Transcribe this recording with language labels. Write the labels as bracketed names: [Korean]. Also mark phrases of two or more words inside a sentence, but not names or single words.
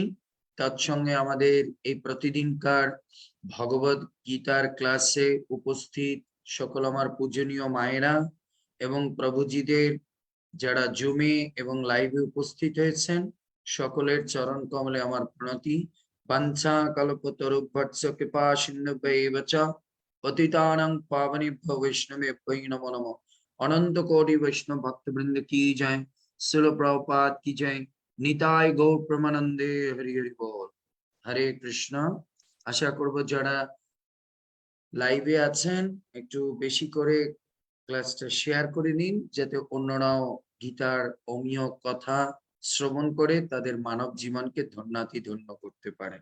[Bangla] তৎসঙ্গে আমাদের এই প্রতিদিনকার ভগবদ গীতার ক্লাসে উপস্থিত সকল আমার পূজনীয় মায়েরা এবং প্রভুজিদের যারা জুমে এবং লাইভে উপস্থিত হয়েছেন সকলের চরণ কমলে আমার প্রণতি। [Sanskrit] বাঞ্ছা কল্পতরুভ্যর্থ কৃপা সিন্ধুভ্যেব চ পতিতানাং পাবনেভ্যো বৈষ্ণবেভ্যো নমো নমঃ। [Bangla] অনন্ত কোটি বৈষ্ণব ভক্তবৃন্দ কি জয়, শ্রীল প্রভুপাদ কি জয়, নিতাই গৌর প্রেমানন্দে হরি হরি বল। হরে কৃষ্ণ। আশা করব যারা লাইভে আছেন একটু বেশি করে ক্লাসটা শেয়ার করে নিন, যাতে অন্যরাও গীতার অমীয় কথা শ্রবণ করে তাদের মানব জীবনকে ধন্যাতি ধন্য করতে পারে।